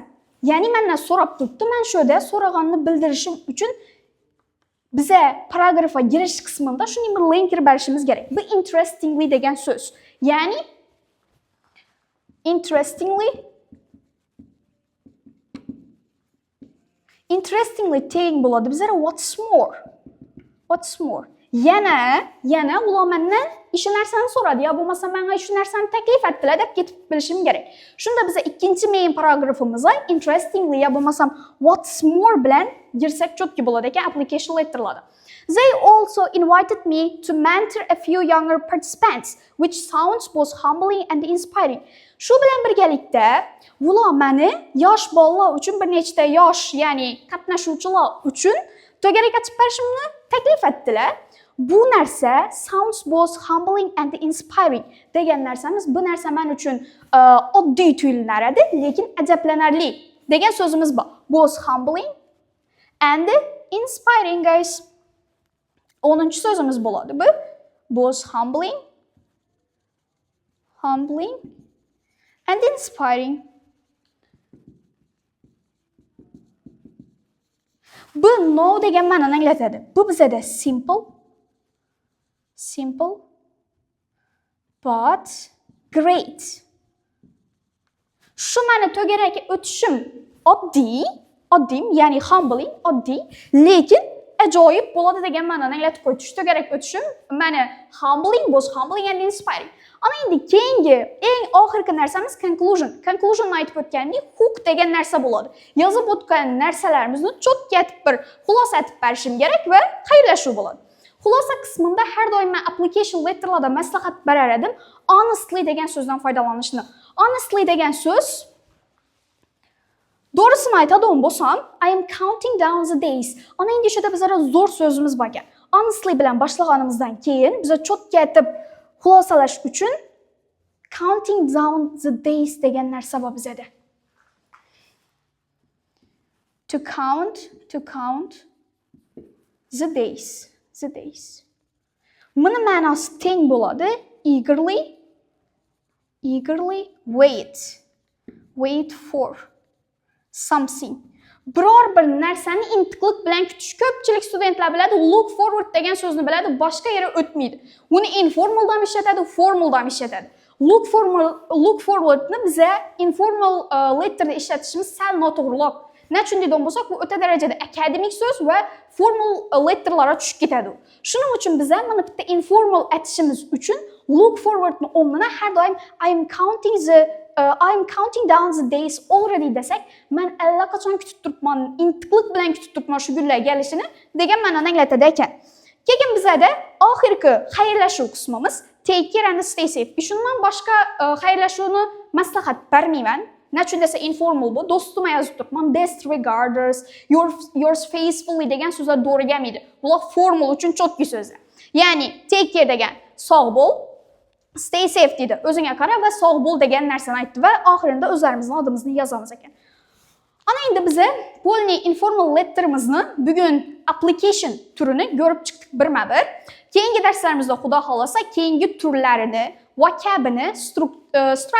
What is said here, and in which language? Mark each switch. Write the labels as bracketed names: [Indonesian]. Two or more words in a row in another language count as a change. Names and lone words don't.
[Uzbek] Ya'ni mendan so'rab turibdi, men shu yerda so'raganini bildirishim uchun biza paragrafga girish qismida shunday bir linker berishimiz kerak. Bu interestingly degan so'z. Ya'ni interestingly teng bo'ladi. [English] Bizlar what's more. [Uzbek] Yana ular mendan shu narsani so'radi, yo bo'lmasa menga shu narsani taklif etdilar deb ketib bilishim kerak. Shunda biz ikkinchi main paragrafimizga interestingly yo bo'lmasam what's more bilan girsak cho'tki bo'ladi ekan [English] application letterlarda. They also invited me to mentor a few younger participants, which sounds both humbling and inspiring. [Uzbek] Shu bilan birgalikda ular meni yosh bolalar uchun bir nechta yosh, ya'ni qatnashuvchilar uchun to'garaga chiqib berishimni taklif etdilar. Bu narsa [English] sounds both humbling and inspiring [Uzbek] degan narsamiz, bu narsa men uchun oddiy tuyularadi, lekin ajablanarli degan so'zimiz bor. [English] Both humbling and inspiring, guys. [Uzbek] 10-chi so'zimiz bo'ladi bu. [English] Both humbling and inspiring. [Uzbek] Bu no degan ma'noni anglatadi. Bu bizada [English] simple but great. [Uzbek] Shu ma'ni to'garaga o'tishim oddiy, ya'ni humbling, oddiy, lekin ajoyib bo'ladi degan ma'noni anglatib qo'ydi. Tushda kerak o'tishim meni [English] humbling and inspiring. [Uzbek] Ana endi keyingi eng oxirgi narsamiz conclusion. Conclusion aytib o'tgandek, hook degan narsa bo'ladi. Yozib o'tgan narsalarimizni cho'tga aytib bir xulosa aytib berishim kerak va xayrlashuv bo'ladi. Xulosa qismida har doim men [English] application letterlarda [Uzbek] maslahat berar edim. Honestly degan so'zdan foydalanishni. Honestly degan so'z doğrusunu aytadigan bo'lsam, [English] I am counting down the days. [Uzbek] Ana endi shunda bizlar zo'r so'zimiz bor ekan. Honestly bilan boshlaganimizdan keyin biz cho'tga aytib xulosalash uchun [English] counting down the days [Uzbek] degan narsa bor bizda. [English] To count the days. [Uzbek] Buni ma'nosi teng bo'ladi. [English] Eagerly wait for something. [Uzbek] Biror bir narsani intiqlik bilan kutish. Ko'pchilik studentlar biladi, [English] look forward [Uzbek] degan so'zni biladi, boshqa yere o'tmaydi. Uni informalda ham ishlatadi, formalda ham ishlatadi. [English] Look forwardni [Uzbek] biza [English] informal letterda [Uzbek] ishlatishimiz sal noto'g'riroq. Nechun deydigan bo'lsak, bu o'ta darajada akademik so'z va formal letterlarga tushib ketadi. Shuning uchun biza mana bitta informal aytishimiz uchun [English] look forwardni [Uzbek] o'rnina har doim [English] I am counting down the days already [Uzbek] desak, men allaqachon kutib turibman, intiqlik bilan kutib turibman shu kunlar kelishini degan ma'noni anglatadi ekan. Keyin bizada oxirgi xayrlashuv qismimiz [English] take care and stay safe. [Uzbek] Shundan boshqa xayrlashuvni maslahat bermayman. Nechun desa informal bu, do'stimga yozib turibman, [English] best regards, yours faithfully [Uzbek] degan so'zlar to'g'ri kelmaydi. Bular formal uchun cho'tki so'zlar. Ya'ni [English] take care [Uzbek] degan sog' bo'l, [English] stay safe dedi. [Uzbek] O'zingga qara va sog' bo'l degan narsani aytdi va oxirinda o'zlarimizning adimizni yozamiz ekan. Ana endi biz polni [English] informal letterimizni [Uzbek] bugun application turini ko'rib chiqdik birma-bir. Keyingi darslarimizda xudo xolasa keyingi turlarini, vocabini, structure'larni ko'rib chiqamiz.